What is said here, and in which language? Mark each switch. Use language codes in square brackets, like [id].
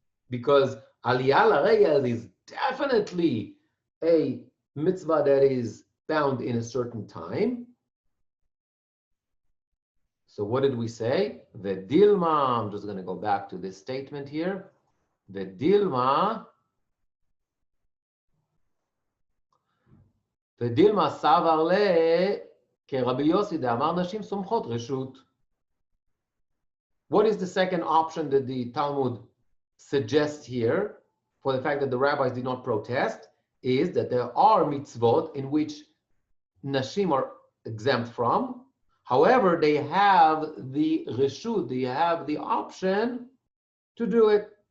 [en] Because Aliyah L'Regel is definitely a mitzvah that is bound in a certain time. So what did we say? The Dilma, I'm just going to go back to this statement here. [he] The Dilma savar le כרבי יוסי דאמר נשים סומכות רשות. [en] What is the second option that the Talmud suggests here for the fact that the rabbis did not protest? Is that there are mitzvot in which nashim are exempt from. However, they have the reshut, they have the option to do it.